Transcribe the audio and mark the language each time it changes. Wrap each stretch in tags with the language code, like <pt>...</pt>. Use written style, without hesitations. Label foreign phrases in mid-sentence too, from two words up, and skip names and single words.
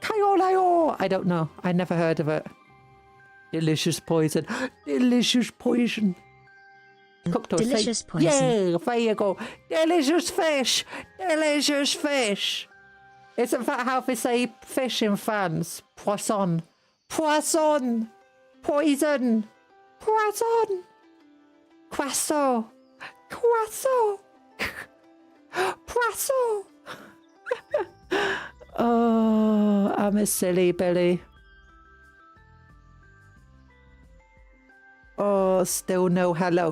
<en>I don't know. I never heard of it. Delicious poison. Delicious poison. Delicious poison. Yeah, there you go. Delicious fish. Delicious fish. Isn't that how they say fish in France?</en> <fr>Poisson. Poisson. Poison. Poisson. Croissant. Croissant. Poisson.</fr> <en>Oh, I'm a silly Billy. Oh, still no hello.</en>